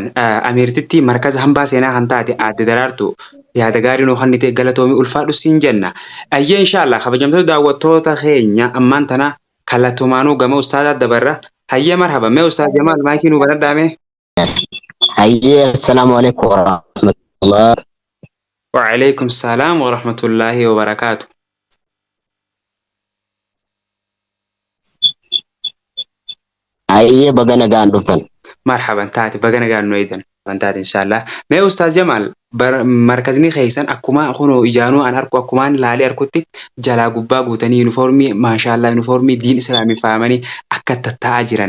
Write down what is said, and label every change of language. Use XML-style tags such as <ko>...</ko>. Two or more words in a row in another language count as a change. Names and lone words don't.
<om>Ameertitti markaza hambaa seenaa kan taate aadde Daraartuu yaada gaarii nuu kan ta'e galatoomii ulfaadhu siin jenna. Ayyee inshallah kabajamtoota daawwattoota keenya ammaan tana kallattumaanuu gama ustaazaa dabarra. Hayyee marhaban. Mee ustaaz Jamaal maayikii nuu banadhaame?</om> <ar>Hayyee السلام عليكم ورحمة الله. وعليكم السلام ورحمة الله وبركاته.</ar> <om>Hayyee baga nagaan dhuftan. Marhaban taate baga nagaan nu eedan bantaate inshallah. Mee ustaaz Jamaal markazni keessan akkuma kunoo ijaanuu an arku akkumaan laalee arkutti jalaa gubbaa guutanii uniformii maashaallah uniformii diin islaamii faamanii akka tatta'aa jiran.</om>